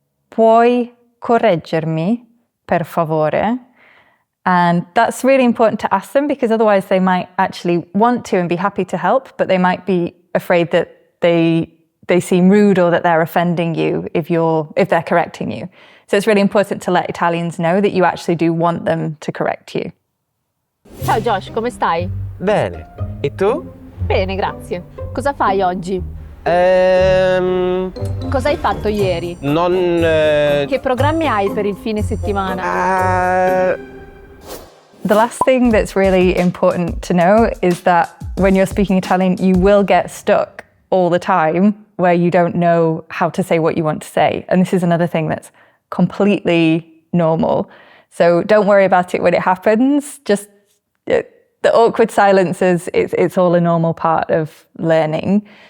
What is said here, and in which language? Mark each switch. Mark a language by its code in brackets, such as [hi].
[it] Puoi correggermi, per favore? [en] And that's really important to ask them because otherwise they might actually want to and be happy to help, but they might be afraid that they seem rude or that they're offending you if they're correcting you. So it's really important to let Italians know that you actually do want them to correct you. [it] Ciao Josh, come stai? Bene. E tu? Bene, grazie. Cosa fai oggi? Cosa hai fatto ieri? Che programmi hai per il fine settimana? [en] The last thing that's really important to know is that when you're speaking Italian, you will get stuck all the time where you don't know how to say what you want to say. And this is another thing that's completely normal. So don't worry about it when it happens. Just the awkward silences, it's all a normal part of learning.